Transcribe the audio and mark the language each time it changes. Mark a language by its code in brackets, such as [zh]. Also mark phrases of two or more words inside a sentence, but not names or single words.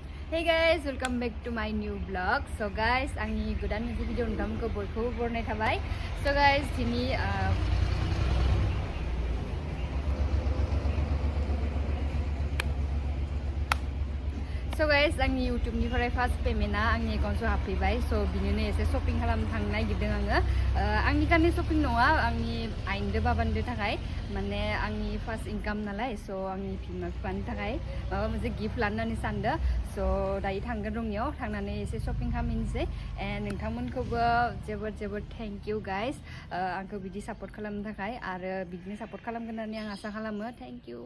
[en] Hey guys, welcome back to my new vlog. So guys, [brx] Angni godan moनसे video nontonखौ बयखौबो बरनाय थाबाय. [en] So guys, [brx] दिनै [en] So guys, [brx] आंनि YouTube निफ्राय [en] first payment [brx] आ आंनि एकाउन्टआव हाबफैबाय. So बिनिनो एसे shopping खालामनो थांनो नागिरदों आङो. आंनि कारनि shopping नङा, आंनि आइनदो बाबानदो थाखाय माने आंनि [en] first income [brx] नालाय. So आंनि बिमा बिफानि थाखाय माबा मोनसे गिफ्ट लानानै सानदों. So दायो थांगोन रंनियाव थांनानै एसे shopping खालामनोसै. And नोंथांमोनखौबो जोबोद [en] thank you guys. [brx] आंखौ बिदि support खालामनो थाखाय आरो बिदिनो support खालामगोन होननानै आं आसा खालामो. [en] Thank you.